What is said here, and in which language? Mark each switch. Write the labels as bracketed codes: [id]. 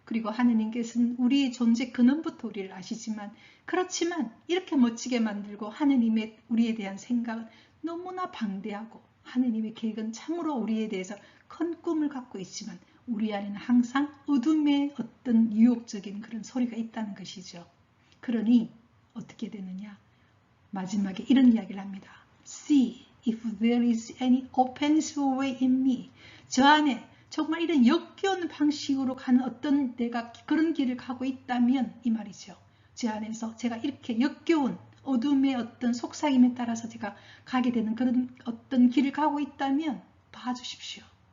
[ko] 그리고 하느님께서는 우리의 존재 근원부터 우리를 아시지만 그렇지만 이렇게 멋지게 만들고 하느님의 우리에 대한 생각은 너무나 방대하고 하느님의 계획은 참으로 우리에 대해서 큰 꿈을 갖고 있지만 우리 안에는 항상 어둠의 어떤 유혹적인 그런 소리가 있다는 것이죠. 그러니 어떻게 되느냐? 마지막에 이런 이야기를 합니다. [en] See if there is any offensive way in me. [ko] 저 안에 정말 이런 역겨운 방식으로 가는 어떤 내가 그런 길을 가고 있다면 이 말이죠. 제 안에서 제가 이렇게 역겨운 어둠의 어떤 속삭임에 따라서 제가 가게 되는 그런 어떤 길을 가고 있다면 봐주십시오.